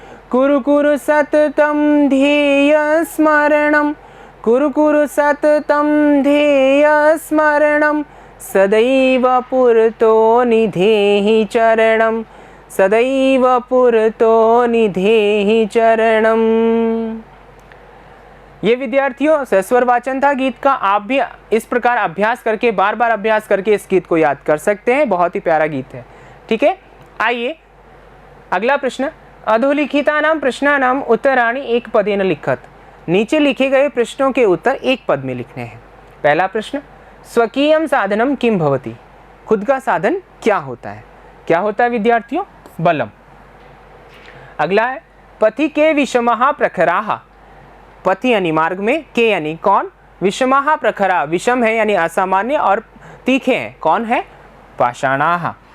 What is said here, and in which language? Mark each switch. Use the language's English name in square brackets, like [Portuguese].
[Sanskrit] कुरु कुरु सततं ध्येय स्मरणं, कुरु कुरु सततं ध्येय स्मरणं, सदैव पुरतो निधेहि चरणं, सदैव पुरतो निधेहि चरणं। [Hindi] ये विद्यार्थियों सस्वर वाचन था गीत का। आप भी इस प्रकार अभ्यास करके, बार बार अभ्यास करके इस गीत को याद कर सकते हैं। बहुत ही प्यारा गीत है। ठीक है, आइए अगला प्रश्न। [Sanskrit] अधोलिखितानां प्रश्नानां उत्तराणि एक पदेन लिखत। [Hindi] नीचे लिखे गए प्रश्नों के उत्तर एक पद में लिखने हैं। पहला प्रश्न, [Sanskrit] स्वकीयं साधनम किम भवति। [Hindi] खुद का साधन क्या होता है? क्या होता है विद्यार्थियों? बलम। अगला है, [Sanskrit] पथि के विषमः प्रखराः। [Hindi] पथि यानी मार्ग में, के यानी कौन, विषमः प्रखरा, विषम है यानी असामान्य और तीखे हैं। कौन है? पाषाणाः।